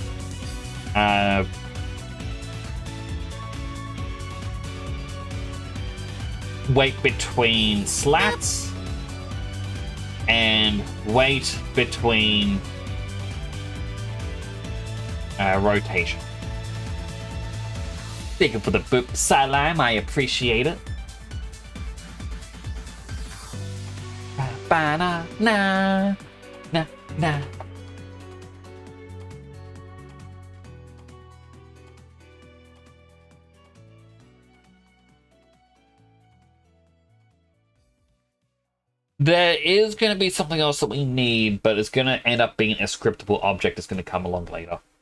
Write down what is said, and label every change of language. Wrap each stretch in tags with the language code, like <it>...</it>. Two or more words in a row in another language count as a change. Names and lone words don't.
<en>Weight between slats and weight between rotation. Thank you for the boop, Salam. I appreciate it. Ba-na, na, na, na. There is going to be something else that we need, but it's going to end up being a scriptable object that's going to come along later.</en>